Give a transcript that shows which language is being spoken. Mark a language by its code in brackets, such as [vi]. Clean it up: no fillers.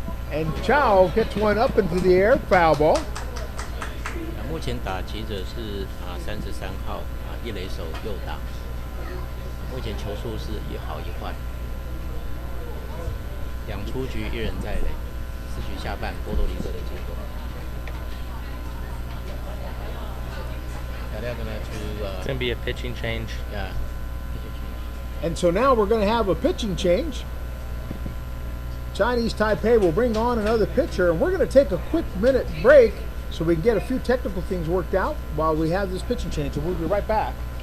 [en] And Chao hits one up into the air, foul ball. [zh] 目前打击者是33号一垒手右打，目前球数是1好1坏，2出局1人在垒，4局下半波多黎各的结果。 [en] They're gonna It's gonna be a pitching change. yeah. And so now we're going to have a pitching change. Chinese Taipei will bring on another pitcher, and we're going to take a quick minute break so we can get a few technical things worked out while we have this pitching change, and we'll be right back.